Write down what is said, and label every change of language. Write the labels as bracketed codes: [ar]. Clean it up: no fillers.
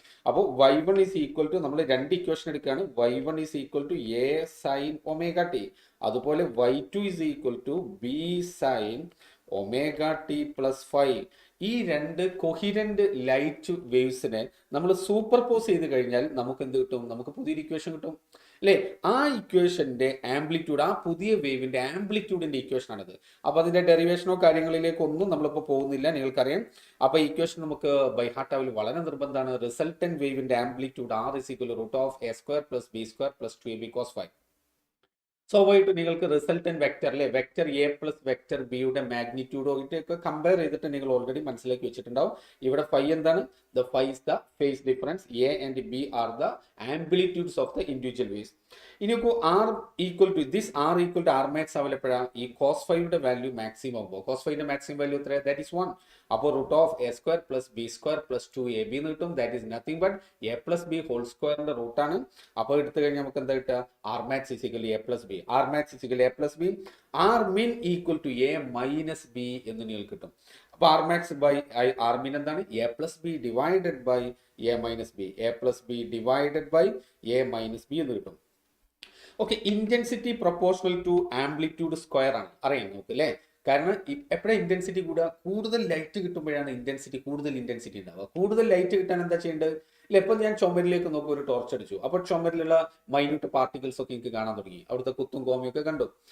[ml] അപ്പോൾ Y1 = നമ്മൾ രണ്ട് ഇക്വേഷൻ എടുക്കുകയാണ്. Y1 = A sin ωt, അതുപോലെ Y2 = B sin ωt plus phi. ഈ രണ്ട് കൊഹിരന്റ് ലൈറ്റ് വേവ്സിനെ നമ്മൾ സൂപ്പർപോസ് ചെയ്ത് കഴിഞ്ഞാൽ നമുക്ക് എന്ത് കിട്ടും? നമുക്ക് പുതിയൊരു ഇക്വേഷൻ കിട്ടും അല്ലേ? ആ ഇക്വേഷന്റെ ആംപ്ലിറ്റ്യൂഡ്, ആ പുതിയ വേവിന്റെ ആംപ്ലിറ്റ്യൂഡിന്റെ ഇക്വേഷൻ ആണിത്. അപ്പൊ അതിന്റെ ഡെറിവേഷനോ കാര്യങ്ങളിലേക്കൊന്നും നമ്മളിപ്പോൾ പോകുന്നില്ല, നിങ്ങൾക്കറിയാം. അപ്പൊ ഇക്വേഷൻ നമുക്ക് ബൈ ഹാർട്ട് ആവൽ വളരെ നിർബന്ധമാണ്. റിസൾട്ടന്റ് വേവിന്റെ amplitude R = √A² + B² + 2AB cos ϕ. സ്വാഭാവികമായിട്ട് നിങ്ങൾക്ക് റിസൾട്ടന്റ് വെക്ടർ അല്ലെ, വെക്ടർ A പ്ലസ് വെക്ടർ ബിയുടെ മാഗ്നിറ്റ്യൂഡൊക്കെ കമ്പയർ ചെയ്തിട്ട് നിങ്ങൾ ഓൾറെഡി മനസ്സിലാക്കി വെച്ചിട്ടുണ്ടാവും. ഇവിടെ ഫൈ എന്താണ്? [en] The phi is the phase difference. A and B are the amplitudes of the individual waves. [ml] ഇനി R = R max ആവലപ്പോഴാണ് ഈ cos യുടെ വാല്യൂ മാക്സിമം ആകുമ്പോൾ. cos ന്റെ മാക്സിമം വാല്യൂ എത്ര? [en] That is 1. [ml] അപ്പോൾ √A² + B² + 2AB എന്ന് കിട്ടും. [en] That is nothing but A + B whole റൂട്ടാണ്. [ml] അപ്പോൾ എടുത്തു കഴിഞ്ഞാൽ നമുക്ക് എന്താ കിട്ടുക? [en] R max = A + B. R max = A + B. [ml] R min = A - B എന്ന് നിങ്ങൾക്ക് കിട്ടും. അപ്പോൾ R max by R min എന്താണ്? [en] A + B divided by A - B. A + B divided by A - B [ml] എന്ന് കിട്ടും. Okay, intensity proportional to amplitude square ആണ്, അറിയാം നമുക്ക് അല്ലേ? കാരണം എപ്പോഴാണ് ഇന്റൻസിറ്റി കൂടുക? കൂടുതൽ ലൈറ്റ് കിട്ടുമ്പോഴാണ് കൂടുതൽ ഇന്റൻസിറ്റി ഉണ്ടാവുക. കൂടുതൽ ലൈറ്റ് കിട്ടാൻ എന്താ ചെയ്യേണ്ടത്? ഇല്ല, ഇപ്പം ഞാൻ ചുമരിലേക്ക് നോക്കി ഒരു ടോർച്ച് അടിച്ചു, അപ്പോൾ ചുമരിലുള്ള മൈന്യൂട്ട് പാർട്ടിക്കിൾസ് ഒക്കെ എനിക്ക് കാണാൻ തുടങ്ങി, അവിടുത്തെ കുത്തും കോമയൊക്കെ കണ്ടു.